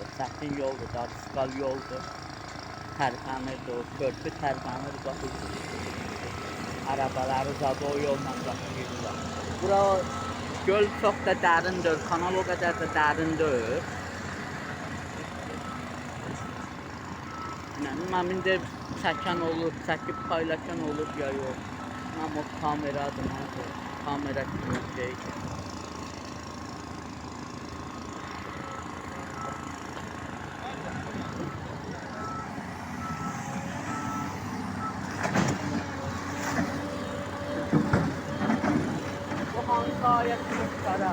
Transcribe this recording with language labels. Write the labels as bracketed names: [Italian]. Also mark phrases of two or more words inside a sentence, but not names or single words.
[Azerbaijani] Çətin yoldur, darıskal yoldur. Tərpənirdi o, körpü tərpənir, baxır. Arabaları zadı o yolla qaçırırlar. Bura göl çox da dərindir, kanal o qədər də dərindir. Mən indi çəkən olur, çəkib paylaşan olur ya yox. Ama kameradır, kamera kimi şey. [Turkish] Bu hangi ayet kara?